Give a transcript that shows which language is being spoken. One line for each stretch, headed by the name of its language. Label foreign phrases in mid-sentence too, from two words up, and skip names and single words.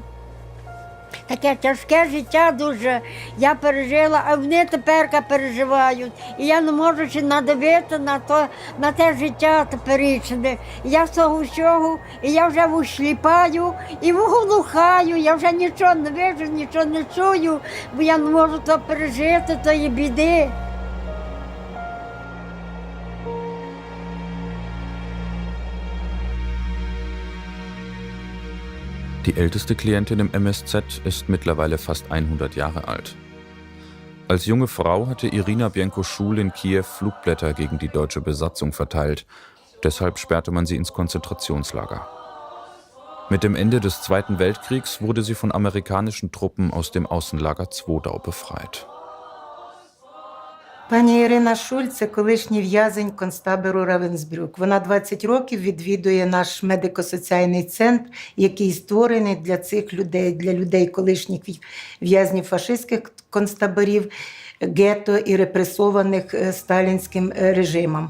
Ukrainian: Таке тяжке життя дуже я пережила, а вони тепер переживають. І я не можу ще надивити на те життя теперішнє. Я з того всього, і я вже всліпаю, і вглухаю, я вже нічого не вижу, нічого не чую, бо я не можу то пережити, тої біди.
German: Die älteste Klientin im MSZ ist mittlerweile fast 100 Jahre alt. Als junge Frau hatte Irina Bienko-Schul in Kiew Flugblätter gegen die deutsche Besatzung verteilt. Deshalb sperrte man sie ins Konzentrationslager. Mit dem Ende des Zweiten Weltkriegs wurde sie von amerikanischen Truppen aus dem Außenlager Zwoedau befreit.
Ukrainian: Пані Ірина Шуль – це колишній в'язень концтабору Равенсбрюк. Вона 20 років відвідує наш медико-соціальний центр, який створений для цих людей, для людей колишніх в'язнів фашистських концтаборів, гетто і репресованих сталінським режимом.